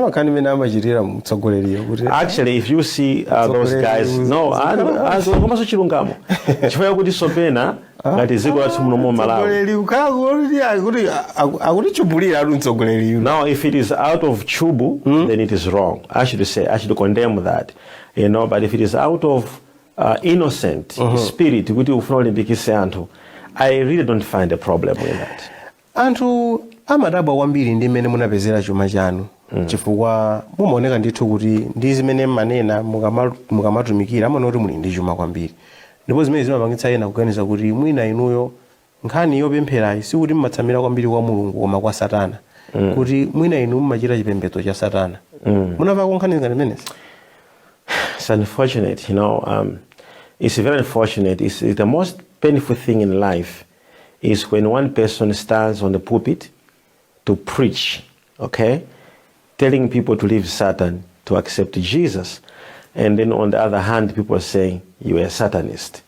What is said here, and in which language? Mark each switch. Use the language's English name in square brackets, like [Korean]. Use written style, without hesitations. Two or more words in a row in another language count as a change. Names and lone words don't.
[English] Actually, if you see those guys, no, now if it is out of chubu, then it is wrong. I should condemn that. You know, but if it is out of innocent spirit, I really don't find a problem with that. [Nyanja] Anthu amadabwa kwambiri ndi mmene munapezera chuma chanu chifukwa mumaoneka ndithu kuti ndi zimene manena mukamatumikira amaona kuti muli ndi chuma kwambiri, ndipo zimene zimapangitsa ena kuganiza kuti mwina inuyo nkhani yopempherayi sikuti mmatsamira kwambiri kwa Mulungu koma kwa Satana, kuti mwina inu mmachita chipembedzo cha Satana. Munamva nkhani ngati zimenezi? [English] It's unfortunate, you know. It's very unfortunate. It's the most painful thing in life is when one person stands on the pulpit to preach, okay, telling people to leave Satan to accept Jesus, and then on the other hand, people are saying you are a Satanist.